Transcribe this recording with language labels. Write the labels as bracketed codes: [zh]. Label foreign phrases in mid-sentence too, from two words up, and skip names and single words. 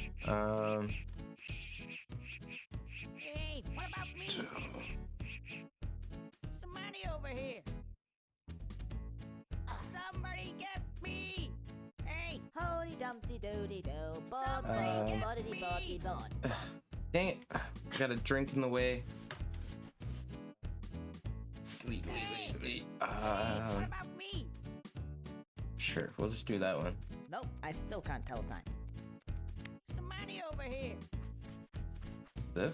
[en] Hey, what about me? Some money over here. Somebody get me. Hey, Holy dumpty doody do, somebody get boddy me. boddy don. Dang it! I got a drink in the way. Hey, what about me? Sure, we'll just do that one. Nope, I still can't tell time. Some money over here. This?